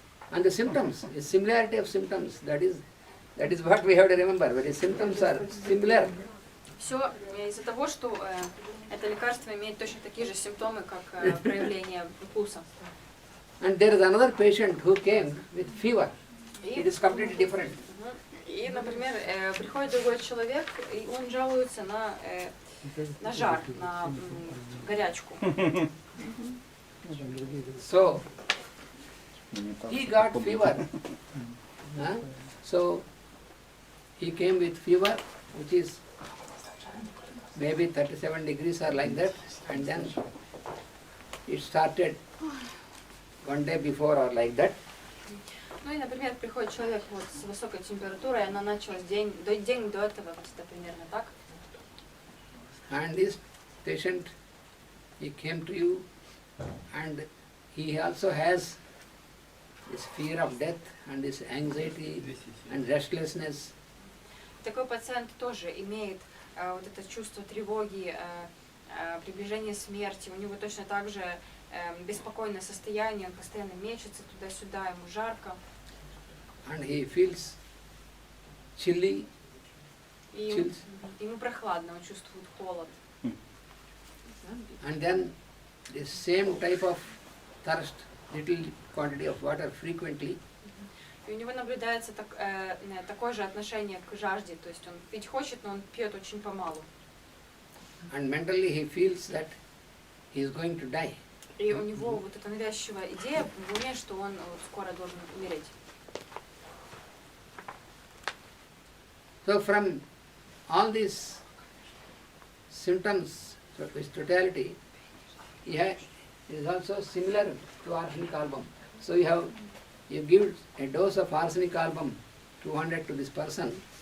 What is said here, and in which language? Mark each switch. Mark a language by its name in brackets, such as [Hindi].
[English] And the symptoms, the similarity of symptoms, that is what we have to remember. When the symptoms are similar, [Russian] Все из-за того, что это лекарство имеет точно такие же симптомы, как проявление укуса. [English] and there is another patient who came with fever. It is completely different. [Russian] И, например, приходит другой человек, и он жалуется на жар, на горячку. [English] So, he got fever. So, he came with fever, which is maybe 37 degrees or like that, and then it started one day before or like that. [Russian] Ну и, например, приходит человек вот с высокой температурой, она началась день до этого, где-то примерно так. [English] And this patient, he came to you, and he also has this fear of death and this anxiety and restlessness. [Russian] Такой пациент тоже имеет вот это чувство тревоги, приближение смерти. У него точно так же беспокойное состояние, он постоянно мечется туда-сюда, ему жарко. [English] And he feels chilly. [Russian] И ему прохладно, он чувствует холод. [English] And then the same type of thirst, little quantity of water frequently. [Russian] И у него наблюдается такое же отношение к жажде, то есть он пить хочет, но он пьет очень помалу. [English] And mentally he feels that he is going to die. [Russian] И у него вот эта навязчивая идея в уме, что он вот скоро должен умереть. [English] So from all these symptoms, with totality, it is also similar to arsenic album. So you give a dose of arsenic album, 200 to this person.